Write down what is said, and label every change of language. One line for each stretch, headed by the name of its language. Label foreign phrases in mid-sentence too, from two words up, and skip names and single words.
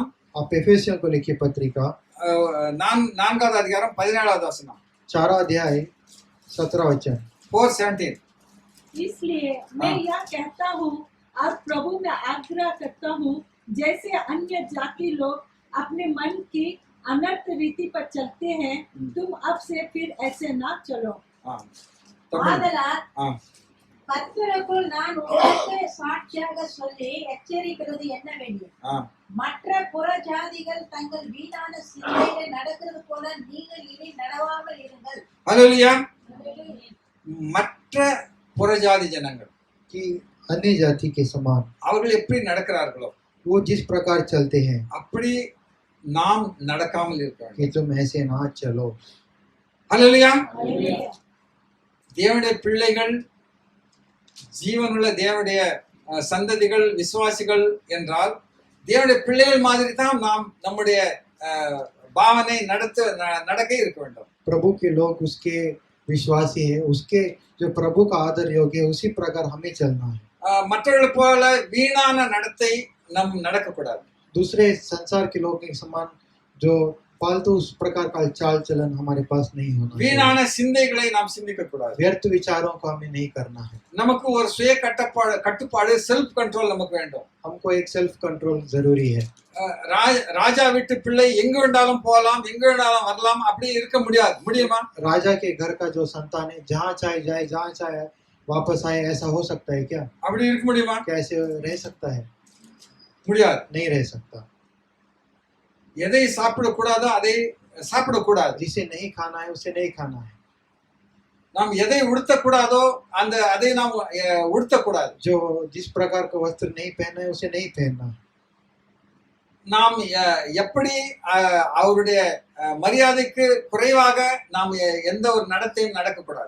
Hindi: आप एफेसियों को लिखिए पत्रिका
Tamil: 4வது அதிகாரம் 17வது வசனம்
Hindi: 4 अध्याय 17 वचन। 4:17. इसलिए मैं यह कहता हूँ और प्रभु में आग्रह करता हूँ, जैसे अन्य जाति लोग अपने मन की अनर्थ रीति पर चलते हैं, तुम अब से फिर ऐसे ना चलो।
Tamil: ஆதலால் கர்த்தருக்குள் நான் உங்களுக்கு சாட்சியாக சொல்லி எச்சரிக்கிறது என்னவெனில், மற்ற புற ஜாதிகள் தங்கள் வீணான சிந்தையிலே நடக்கிறது போல நீங்கள் இனி நடவாமல் இருங்கள். அல்லேலூயா. மற்ற புறஜாதி ஜனங்கள்
Hindi: कि अन्य जाति के समान
Tamil: அவர்கள் எப்படி நடக்கிறார்களோ,
Hindi: वो जिस प्रकार चलते हैं
Tamil: அப்படி நாம் நடக்காமல் இருக்க வேண்டும்.
Hindi: कि तुम ऐसे ना चलो।
Tamil: ஹல்லேலூயா. Hallelujah. தேவனுடைய பிள்ளைகள், ஜீவனுள்ள தேவனுடைய சந்ததிகள், விசுவாசிகள் என்றால் தேவனுடைய பிள்ளைகள் மாதிரி தான் நாம் நம்முடைய பாவனை நடக்க இருக்க வேண்டும்.
Hindi: प्रभु के लोग उसके विश्वासी है, उसके जो प्रभु का आदर योग्य है उसी प्रकार हमें चलना है।
Tamil: மற்றவர்கள் போல வீணான நடத்தை நம் நடக்கக்கூடாது.
Hindi: दूसरे संसार के लोग के समान जो फालतू उस प्रकार का चाल चलन हमारे पास नहीं होना चाहिए।
Tamil: வீணான சிந்தைகளை நாம் சிந்திக்க கூடாது.
Hindi: व्यर्थ विचारों को हमें नहीं करना है।
Tamil: நமக்கு ஒரு சுய கட்டுப்பாடு
English: self control
Tamil: நமக்கு வேண்டும்.
Hindi: हमको एक
English: self control
Hindi: जरूरी है।
Tamil: ராஜா வீட்டு பிள்ளை எங்க வேண்டாலும் போகலாம், எங்க வேண்டாலும் வரலாம், அப்படி இருக்க முடியுமா?
Hindi: राजा के घर का जो संतान है जहाँ चाहे जाए, जहाँ चाहे वापस आए, ऐसा हो सकता है क्या?
Tamil: அப்படி இருக்க முடியுமா?
Hindi: कैसे रह सकता है?
Tamil: முடியாது.
Hindi: नहीं रह सकता।
Tamil: எதை சாப்பிடக்கூடாதோ அதை சாப்பிடக்கூடாது.
Hindi: जिसे नहीं खाना है उसे नहीं खाना है।
Tamil: நாம் எதை உடுத்தக்கூடாதோ அதை நாம் உடுத்தக்கூடாது.
Hindi: जो जिस प्रकार का वस्त्र नहीं पहना है उसे नहीं पहनना।
Tamil: நாம் எப்படி அவருடைய மரியாதைக்கு குறைவாக நாம் எந்த ஒரு நடத்தையும் நடக்கக்கூடாது.